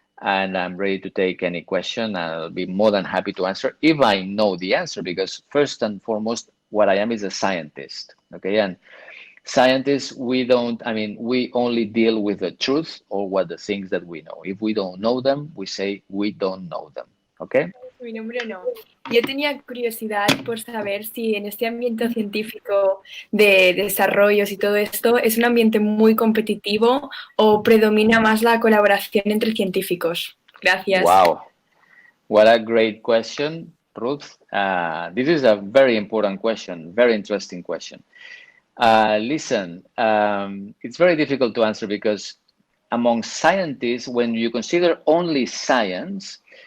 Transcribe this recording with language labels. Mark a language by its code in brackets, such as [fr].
[en] And I'm ready to take any question. I'll be more than happy to answer if I know the answer, because first and foremost, what I am is a scientist, okay? And scientists, we only deal with the truth or what the things that we know. If we don't know them, we say we don't know them, okay? [es] Mi nombre no. Yo tenía curiosidad por saber si en este ambiente científico de desarrollos y todo esto es un ambiente muy competitivo o predomina más la colaboración entre científicos. Gracias. [en] Wow, what a great question, Ruth. This is a very important question, very interesting question. Listen, it's very difficult to answer because among scientists, when you consider only science,